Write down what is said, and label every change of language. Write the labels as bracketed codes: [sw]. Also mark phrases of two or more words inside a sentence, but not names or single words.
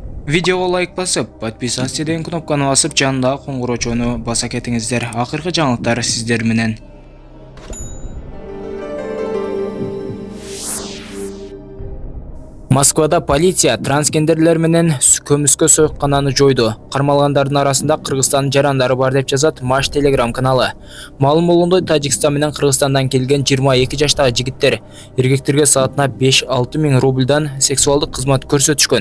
[kk] Видеоға лайк басып, подписаться деген кнопканы басып, жанындағы қоңыраучаны баса кетіңіздер. Ақырғы жаңалықтар сіздер менен. [ky] Москвада полиция трансгендерлер менен көмүскө сойкананы жойду. Кармалгандардын арасында Кыргызстандын жарандары бар деп жазат Маш Telegram каналы. Маалым болгондой, Тажикстан менен Кыргызстандан келген 22 жаштагы жигиттер эркектерге саатына 5-6 миң рубльдан сексуалдык кызмат көрсөтүшкөн.